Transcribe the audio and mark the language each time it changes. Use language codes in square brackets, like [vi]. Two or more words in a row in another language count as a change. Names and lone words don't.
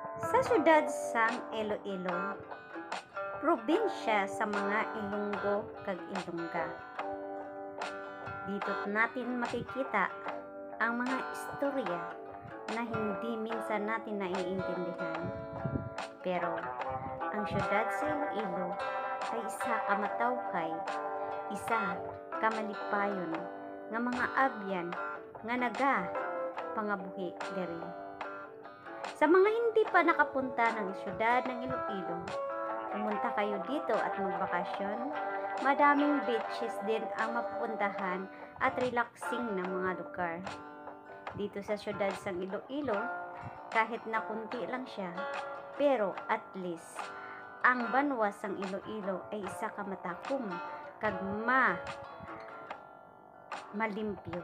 [hil] Sa siyudad sang Iloilo, probinsya sa mga Ilonggo kag Ilongga. [tl] Dito natin makikita ang mga istorya na hindi minsan natin naiintindihan. [hil] Pero ang siyudad sa Iloilo ay isa ka matawkay, isa ka malipayon nga mga abyan nga naga pangabuhi diri. [tl] Sa mga hindi pa nakapunta ng siyudad ng Iloilo, pumunta kayo dito at magbakasyon. Madaming beaches din ang mapupuntahan at relaxing na mga lugar. Dito sa siyudad ng Iloilo, kahit na kunti lang siya, pero [en] at least [tl] ang banwas ng Iloilo ay [hil] isa ka matakom kag malimpyo.